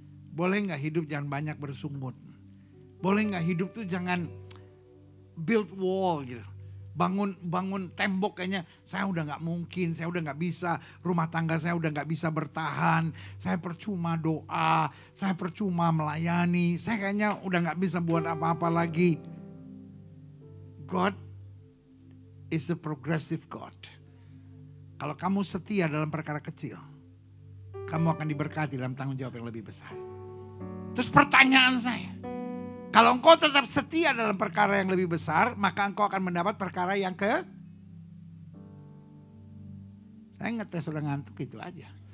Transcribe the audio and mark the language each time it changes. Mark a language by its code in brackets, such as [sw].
[id] Boleh nggak hidup jangan banyak bersungut. Boleh nggak hidup tuh jangan [en] build wall [id] gitu. Bangun tembok kayaknya saya udah nggak mungkin, saya udah nggak bisa, rumah tangga saya udah nggak bisa bertahan, saya percuma doa, saya percuma melayani, saya kayaknya udah nggak bisa buat apa-apa lagi. [en] God is a progressive God. [id] Kalau kamu setia dalam perkara kecil, kamu akan diberkati dalam tanggung jawab yang lebih besar. Terus pertanyaan saya, Kalau engkau tetap setia dalam perkara yang lebih besar, maka engkau akan mendapat perkara yang Saya ngetes udah ngantuk gitu aja.